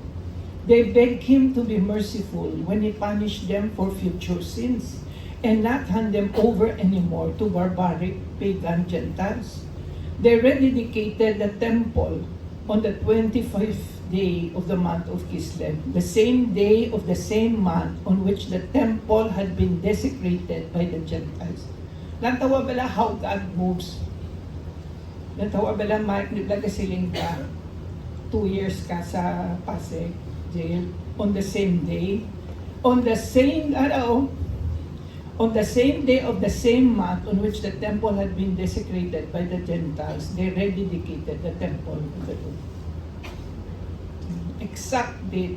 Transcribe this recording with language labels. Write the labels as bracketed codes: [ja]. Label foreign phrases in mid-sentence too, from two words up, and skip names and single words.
[en] They begged him to be merciful when he punished them for future sins and not hand them over anymore to barbaric pagan Gentiles. They rededicated the temple on the 25th day of the month of Kislev, the same day of the same month on which the temple had been desecrated by the Gentiles. [hil] Lantawa bala [en] how God moves. [hil] Lantawa bala Mike, nagasiling ka [en] 2 years [hil] ka sa Pasig jail [en] on the same day, on the same araw, On the same day of the same month on which the temple had been desecrated by the Gentiles, they rededicated the temple to the Lord. Exact date.